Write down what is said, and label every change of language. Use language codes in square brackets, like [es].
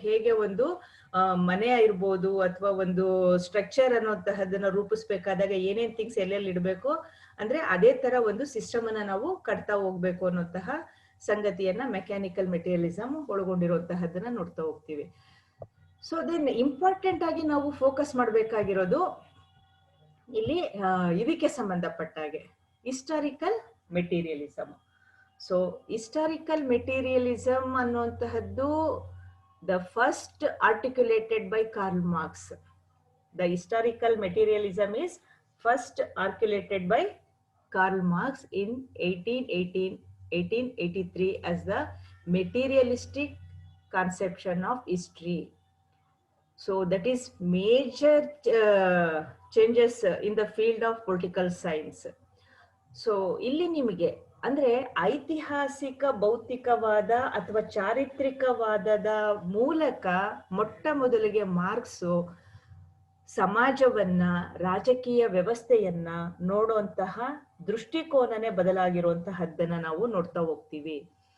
[kn] ಹೇಗೆ ಒಂದು ಮನೆ ಇರ್ಬೋದು ಅಥವಾ ಒಂದು ಸ್ಟ್ರಕ್ಚರ್ ಅನ್ನುವಂತಹದನ್ನ ರೂಪಿಸ್ಬೇಕಾದಾಗ ಏನೇನ್ ಥಿಂಗ್ಸ್ ಎಲ್ಲೆಲ್ಲಿ ಇಡ್ಬೇಕು ಅಂದ್ರೆ ಅದೇ ತರ ಒಂದು ಸಿಸ್ಟಮ್ ಅನ್ನ ನಾವು ಕಟ್ತಾ ಹೋಗ್ಬೇಕು ಅನ್ನುವಂತಹ ಸಂಗತಿಯನ್ನ ಮೆಕ್ಯಾನಿಕಲ್ ಮೆಟೀರಿಯಲಿಸಮ್ ಒಳಗೊಂಡಿರುವಂತಹದನ್ನ ನೋಡ್ತಾ ಹೋಗ್ತೀವಿ. ಸೊ ದೆನ್ ಇಂಪಾರ್ಟೆಂಟ್ ಆಗಿ ನಾವು ಫೋಕಸ್ ಮಾಡ್ಬೇಕಾಗಿರೋದು ಇಲ್ಲಿ ಇದಕ್ಕೆ ಸಂಬಂಧಪಟ್ಟ ಹಾಗೆ historical materialism. [en] so historical materialism [kn] ಅನ್ನುವಂತಹದ್ದು [en] the first articulated by Karl Marx. The historical materialism is first articulated by Karl Marx in 1883 as the materialistic conception of history. So that is major changes in the field of political science. [kn] So ಇಲ್ಲಿ ನಿಮಗೆ ಅಂದ್ರೆ ಐತಿಹಾಸಿಕ ಭೌತಿಕವಾದ ಅಥವಾ ಚಾರಿತ್ರಿಕವಾದದ ಮೂಲಕ ಮೊಟ್ಟ ಮೊದಲಿಗೆ marks ಸಮಾಜವನ್ನ, ರಾಜಕೀಯ ವ್ಯವಸ್ಥೆಯನ್ನ ನೋಡುವಂತಹ ದೃಷ್ಟಿಕೋನನೇ ಬದಲಾಗಿರುವಂತಹದ್ದನ್ನ ನಾವು ನೋಡ್ತಾ ಹೋಗ್ತೀವಿ.